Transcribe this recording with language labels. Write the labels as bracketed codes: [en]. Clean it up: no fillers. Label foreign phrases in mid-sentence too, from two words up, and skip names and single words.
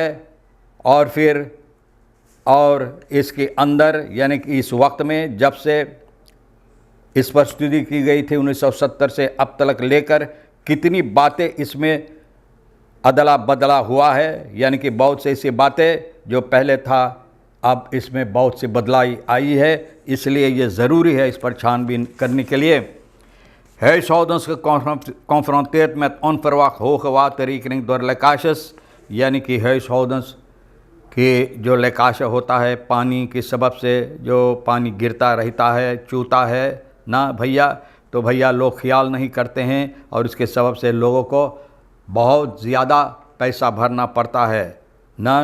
[hns] और फिर और इसके अंदर यानी कि इस वक्त में जब से इस पर स्टडी की गई थी 1970 से अब तक लेकर कितनी बातें इसमें अदला बदला हुआ है, यानी कि बहुत से ऐसी बातें जो पहले था अब इसमें बहुत सी बदलाई आई है। इसलिए ये ज़रूरी है इस पर छानबीन करने के लिए। [nl] Huishoudens geconfronteerd met onverwacht hoge waterrekening door lekkages, [hns] यानी कि huishoudens की जो लेकाश होता है पानी के सबब से, जो पानी गिरता रहता है, चूता है ना भैया, तो भैया लोग ख्याल नहीं करते हैं और इसके सबब से लोगों को बहुत ज़्यादा पैसा भरना पड़ता है ना।